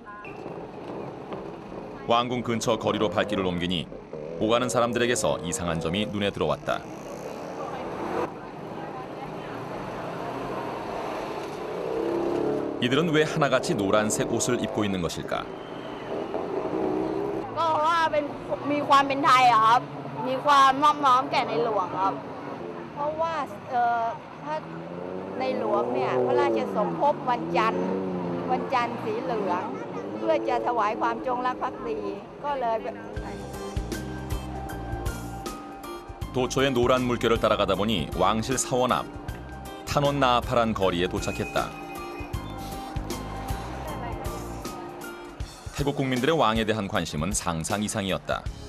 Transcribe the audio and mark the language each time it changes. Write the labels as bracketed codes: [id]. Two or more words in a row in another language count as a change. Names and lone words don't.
[ko] 왕궁 근처 거리로 발길을 옮기니 오가는 사람들에게서 이상한 점이 눈에 들어왔다. 이들은 왜 하나같이 노란색 옷을 입고 있는 것일까? [th] ก็ว่าเป็นมีความเป็นไทยอะครับมีความนอบน้อมแก่ในหลวงครับเพราะว่าพระในหลวงเนี่ยพระราชสมภพวันจันทร์สีเหลืองเพื่อจะถวายความจงรักภักดีก็เลย [ko] 도초의 노란 물결을 따라가다 보니 왕실 사원 앞 타논 나아파란 거리에 도착했다. 태국 국민들의 왕에 대한 관심은 상상 이상이었다.